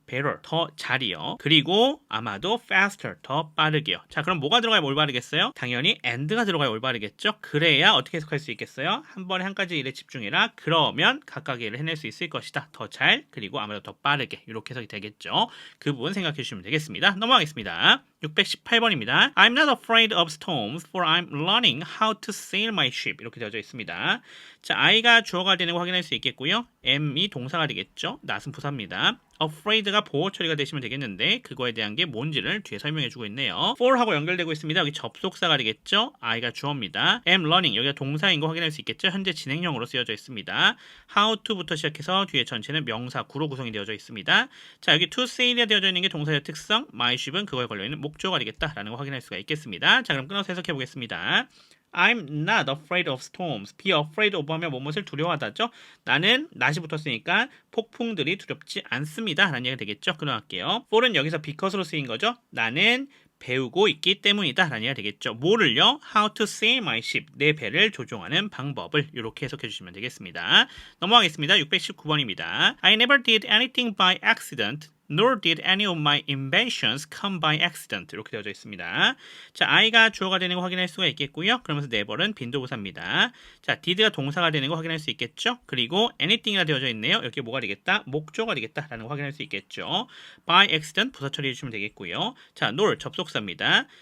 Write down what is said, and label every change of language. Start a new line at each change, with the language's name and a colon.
Korean: better 더 잘이요. 그리고 아마도 faster 더 빠르게요. 자, 그럼 뭐가 들어가야 올바르겠어요? 당연히 and가 들어가야 올바르겠죠. 그래야 어떻게 해석할 수 있겠어요? 한 번에 한 가지 일에 집중해라. 그러면 각각의 일을 해낼 수 있을 것이다. 더 잘, 그리고 아마도 더 빠르게 이렇게 해석이 되겠죠. 그 부분 생각해 주시면 되겠습니다. 넘어가겠습니다. 618번입니다.
English: I'm not afraid of storms for I'm learning how to sail my ship.
Korean: 이렇게 되어져 있습니다. 자, I가 주어가 되는 거 확인할 수 있겠고요. M이 동사가 되겠죠. not은 부사입니다. afraid가 보호 처리가 되시면 되겠는데 그거에 대한 게 뭔지를 뒤에 설명해 주고 있네요. for하고 연결되고 있습니다. 여기 접속사가 되겠죠. I가 주어입니다.
English: am learning
Korean: 여기가 동사인 거 확인할 수 있겠죠. 현재 진행형으로 쓰여져 있습니다.
English: how to
Korean: 부터 시작해서 뒤에 전체는 명사 구로 구성이 되어져 있습니다. 자, 여기
English: to sail
Korean: 이 되어져 있는 게 동사의 특성,
English: my ship
Korean: 은 그거에 걸려있는 목적어가 되겠다라는 거 확인할 수가 있겠습니다. 자, 그럼 끊어서 해석해 보겠습니다.
English: I'm not afraid of storms. Be afraid of
Korean: 하면 무엇을 두려워하다죠? 나는 not이 붙었으니까 폭풍들이 두렵지 않습니다. 라는 얘기가 되겠죠? 끊어갈게요. for은 여기서 because로 쓰인 거죠? 나는 배우고 있기 때문이다 라는 얘기가 되겠죠. 뭐를요?
English: How to sail my ship.
Korean: 내 배를 조종하는 방법을 이렇게 해석해 주시면 되겠습니다. 넘어가겠습니다. 619번입니다.
English: I never did anything by accident. Nor did any of my inventions come by accident.
Korean: 이렇게 되어져 있습니다. 자, I가 주어가 되는 거 확인할 수가 있겠고요. 그러면서 never는 빈도부사입니다. 자, did가 동사가 되는 거 확인할 수 있겠죠. 그리고 anything이라 되어져 있네요. 여기 뭐가 되겠다? 목적어가 되겠다라는 거 확인할 수 있겠죠. by accident 부사 처리해 주시면 되겠고요. 자, nor 접속사입니다.